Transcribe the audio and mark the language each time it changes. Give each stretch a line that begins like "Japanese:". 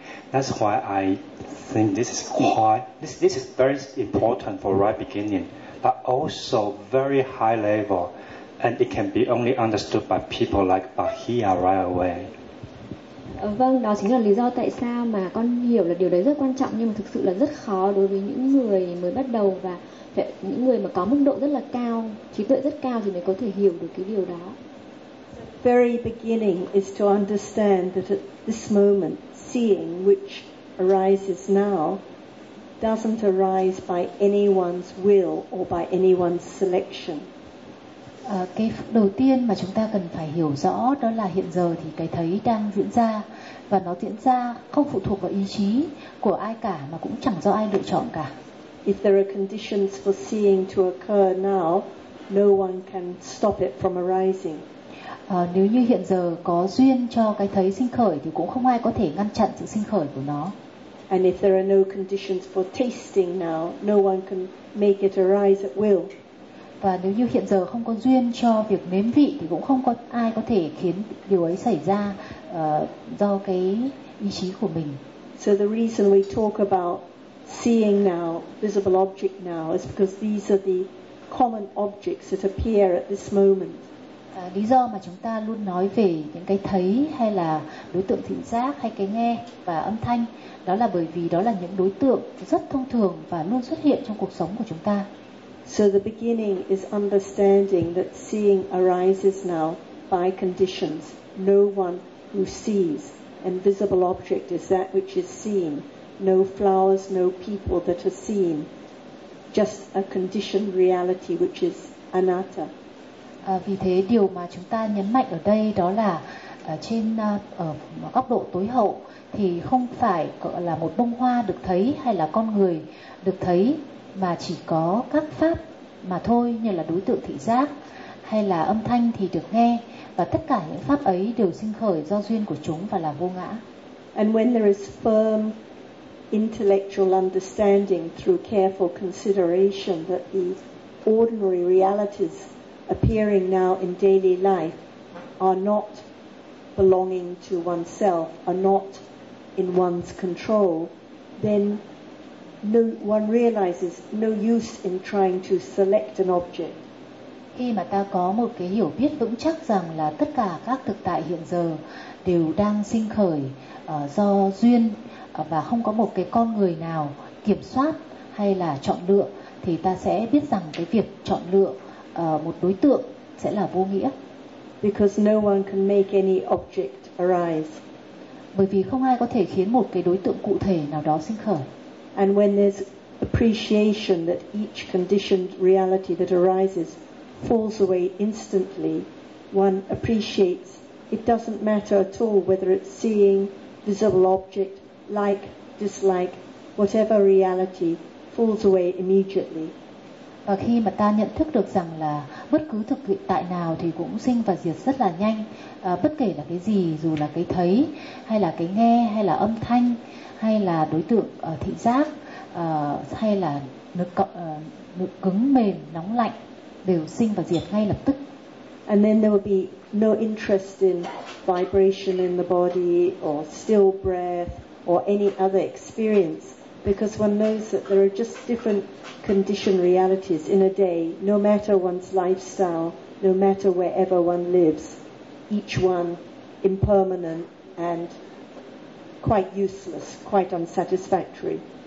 English: That's why I think this is very important for right beginning, but also very high level, and it can be only understood by people like Bahia right away.
Vietnamese: Vâng, đó chính là lý do tại sao mà con hiểu là điều đấy rất quan trọng, nhưng mà thực sự là rất khó đối với những người mới bắt đầu, và những người mà có mức độ rất là cao, trí tuệ rất cao thì mới có thể hiểu được cái điều đó.
English: Very beginning is to understand that at this moment, seeing which arises now doesn't arise by anyone's will or by anyone's selection.
Vietnamese: Cái đầu tiên mà chúng ta cần phải hiểu rõ đó là hiện giờ thì cái thấy đang diễn ra, và nó diễn ra không phụ thuộc vào ý chí của ai cả, mà cũng chẳng do ai lựa chọn cả.
English: If there are conditions for seeing to occur now, no one can stop it from arising.
Vietnamese: Nếu như hiện giờ có duyên cho cái thấy sinh khởi thì cũng không ai có thể ngăn chặn sự sinh khởi của nó.
English: And if there are no conditions for tasting now, no one can make it arise at will.
Vietnamese: Và nếu như hiện giờ không có duyên cho việc nếm vị thì cũng không có ai có thể khiến điều ấy xảy ra do cái ý chí của mình.
English: So the reason we talk about seeing now, visible object now, is because these are the common objects that appear at this moment.
Vietnamese: Lý do mà chúng ta luôn nói về những cái thấy hay là đối tượng thị giác hay cái nghe và âm thanh, đó là bởi vì đó là những đối tượng rất thông thường và luôn xuất hiện trong cuộc sống của chúng ta.
English: So the beginning is understanding that seeing arises now by conditions. No one who sees invisible object is that which is seen. No flowers, no people that are seen. Just a conditioned reality which is anatta.
Vietnamese: Vì thế điều mà chúng ta nhấn mạnh ở đây đó là trên góc độ tối hậu thì không phải gọi là một bông hoa được thấy hay là con người được thấy, mà chỉ có các pháp mà thôi, như là đối tượng thị giác hay là âm thanh thì được nghe, và tất cả những pháp ấy đều sinh khởi do duyên của chúng và là vô ngã.
English: And when there is firm intellectual understanding through careful consideration that the ordinary realities appearing now in daily life are not belonging to oneself, are not in one's control, then no, one realizes no use in trying to select an object.
Vietnamese: Khi mà ta có một cái hiểu biết vững chắc rằng là tất cả các thực tại hiện giờ đều đang sinh khởi do duyên và không có một cái con người nào kiểm soát hay là chọn lựa, thì ta sẽ biết rằng cái việc chọn lựa một đối tượng sẽ là vô nghĩa.
English: Because no one can make any object arise.
Vietnamese: Bởi vì không ai có thể khiến một cái đối tượng cụ thể nào đó sinh khởi.
English: And when there's appreciation that each conditioned reality that arises falls away instantly, one appreciates it doesn't matter at all whether it's seeing, visible object, like, dislike, whatever reality falls away immediately.
Vietnamese: Và khi mà ta nhận thức được rằng là bất cứ thực hiện tại nào thì cũng sinh và diệt rất là nhanh, bất kể là cái gì, dù là cái thấy hay là cái nghe hay là âm thanh hay là đối tượng thị giác hay là nực cứng, mềm, nóng, lạnh, đều sinh và diệt ngay lập tức.
English: And then there will be no interest in vibration in the body or still breath or any other experience, because one knows that there are just different conditioned realities in a day, no matter one's lifestyle, no matter wherever one lives, each one impermanent and quite useless, quite unsatisfactory.